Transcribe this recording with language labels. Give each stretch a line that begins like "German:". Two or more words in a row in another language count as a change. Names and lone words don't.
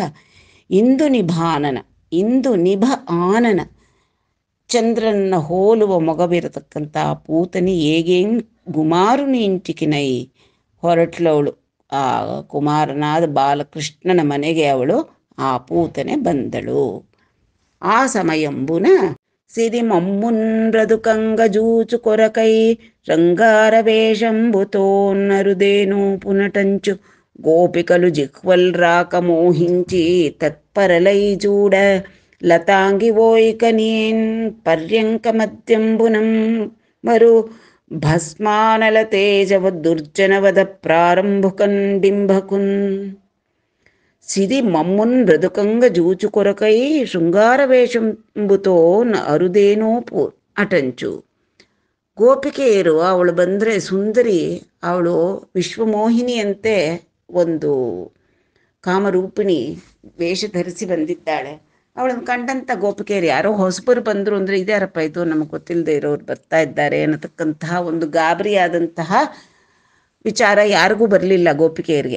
Kannada: ಇಂದು ನಿಭಾನನ, ಇಂದು ನಿಭ ಆನನ, ಚಂದ್ರನ ಹೋಲುವ ಮೊಗವಿರತಕ್ಕಂಥ ಪೂತನಿ
Telugu: హేగేన్ గుమారుని ఇంటికినై.
Kannada: ಹೊರಟ್ಲವಳು ಆ ಕುಮಾರನಾದ ಬಾಲಕೃಷ್ಣನ ಮನೆಗೆ ಅವಳು ಆ ಪೂತನೆ ಬಂದಳು.
Telugu: ఆ సమయంబున సిరి మమ్మున్రదు కంగజూచు కొరకై రంగార వేషంబుతోన్నరుదేను పునటంచు గోపికలు జిహ్వల్ రాక మోహించి తత్పరలై చూడ లతాంగి ఓయికనీన్ పర్యంక మధ్యంబునం మరు భస్మానల తేజవ దుర్జనవద ప్రారంభుకన్ డింభకున్. సిరి మమ్మున్ మృదుకంగ జూచు కొరకై శృంగాರ వేషంబుతో అరుదేనోపు అటంచు.
Kannada: ಗೋಪಿಕೆಯರು ಅವಳು ಬಂದರೆ ಸುಂದರಿ, ಅವಳು ವಿಶ್ವಮೋಹಿನಿಯಂತೆ ಒಂದು ಕಾಮರೂಪಿಣಿ ವೇಷ ಧರಿಸಿ ಬಂದಿದ್ದಾಳೆ. ಅವಳನ್ನು ಕಂಡಂಥ ಗೋಪಿಕೆಯರು, ಯಾರೋ ಹೊಸಬರು ಬಂದರು ಅಂದರೆ ಇದ್ಯಾರಪ್ಪ ಇದು, ನಮಗೆ ಗೊತ್ತಿಲ್ಲದೆ ಇರೋರು ಬರ್ತಾ ಇದ್ದಾರೆ ಅನ್ನತಕ್ಕಂತಹ ಒಂದು ಗಾಬರಿಯಾದಂತಹ ವಿಚಾರ ಯಾರಿಗೂ ಬರಲಿಲ್ಲ ಗೋಪಿಕೆಯರಿಗೆ.